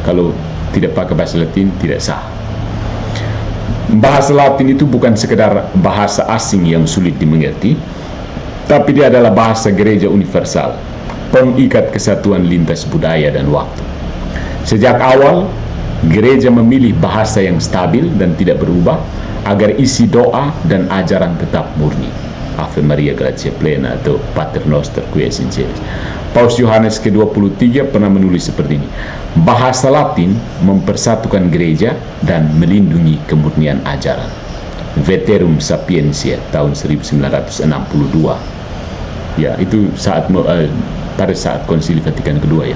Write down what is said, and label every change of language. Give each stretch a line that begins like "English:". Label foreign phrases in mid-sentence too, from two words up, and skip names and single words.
Indonesian: Kalau tidak pakai bahasa Latin tidak sah. Bahasa Latin itu bukan sekedar bahasa asing yang sulit dimengerti, tapi dia adalah bahasa gereja universal, pengikat kesatuan lintas budaya dan waktu. Sejak awal, gereja memilih bahasa yang stabil dan tidak berubah agar isi doa dan ajaran tetap murni.
Latin: Ave Maria Gratia Plena
Indonesian: atau
Latin: Pater Noster qui es in celis.
Indonesian: Paus Yohanes ke-23 pernah menulis seperti ini: bahasa Latin mempersatukan gereja dan melindungi kemurnian ajaran. Veterum Sapientiae tahun 1962. Ya, itu pada saat Konsili Vatikan kedua ya.